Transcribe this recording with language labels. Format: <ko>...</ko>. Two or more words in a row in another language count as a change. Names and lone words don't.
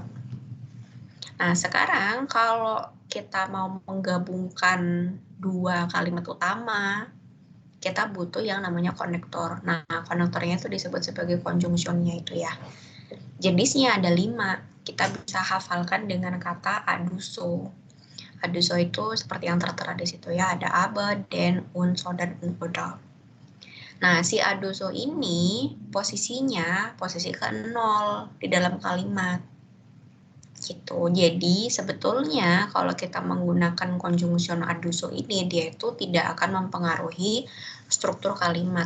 <id>Nah, sekarang kalau kita mau menggabungkan 2 kalimat utama, kita butuh yang namanya konektor. Nah, konektornya itu disebut sebagai conjunctionnya itu ya. Jenisnya ada 5. Kita bisa hafalkan dengan kata aduso. Aduso itu seperti yang tertera di situ ya, ada</id> <de>aber, den, und, so,</de> <id>dan oder. Nah, si aduso ini posisinya posisi ke-0 di dalam kalimat. Gitu. Jadi sebetulnya kalau kita menggunakan conjunction aduso ini, dia itu tidak akan mempengaruhi struktur kalimat.</id>